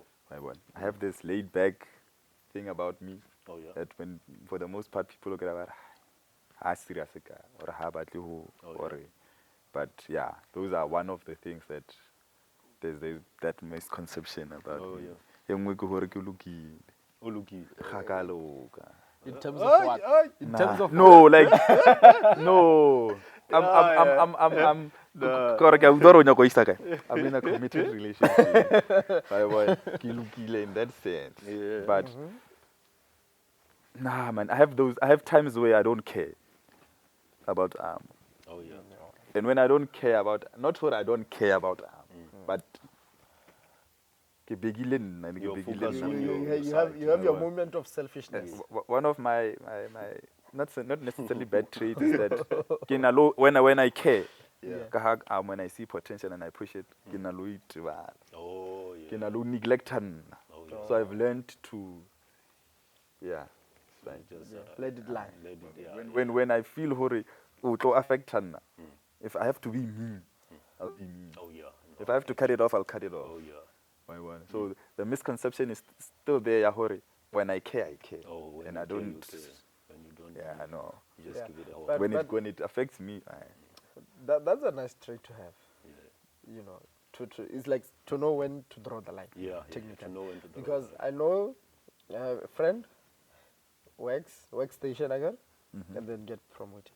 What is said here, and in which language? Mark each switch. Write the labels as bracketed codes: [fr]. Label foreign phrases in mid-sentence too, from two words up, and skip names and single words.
[en] I have this laid back thing about me Oh yeah. that when, for the most part, people look at it, serious or how about you, Oh, yeah. but yeah, those are one of the things that there's that misconception about Oh, me. yeah. [st] E nngwe ke hore ke lokile. Uluki. Ga ka loka. [en] In terms of what? In terms of No, like no. [st] I'm kore ke a utlwa hore o nyaka ho isa kae? [en] I'm in a committed relationship. [st] Ke lokile [en] in that sense. Yeah. But nah, man, I have times where I don't care about Oh yeah. and when I don't care about, not what I don't care about but [st] ke begile nna, ke [en] Your [st] begile [en] focus [st] nna. [en] on you have your moment of selfishness. One of my not necessarily bad traits is that [st] ke na lo- [en] when I care, Yeah. [st] ka ha, [en] when I see potential and I push it, [st] ke na lo itebala. [en] Oh yeah. [st] Ke na lo neglect nna. [en] Oh yeah. So I've learned to, yeah. Just, Let it lie. let it, yeah. When I feel [st] hore o tlo affect nna, [en] if I have to be mean, I'll be mean. Oh yeah. If I have to cut it off, I'll cut it off. Oh yeah. So the misconception is still there, [st] ya hore. [en] When I care, I care. Oh, when and you I care, you don't. care. When you don't, Yeah, I know. you just Yeah. give it a But- whole. When it affects me, That's a nice trait to have. You know, it's like to know when to draw the line. Yeah, technically. to know when to draw Because the line. I know a friend workstation again, and then get promoted.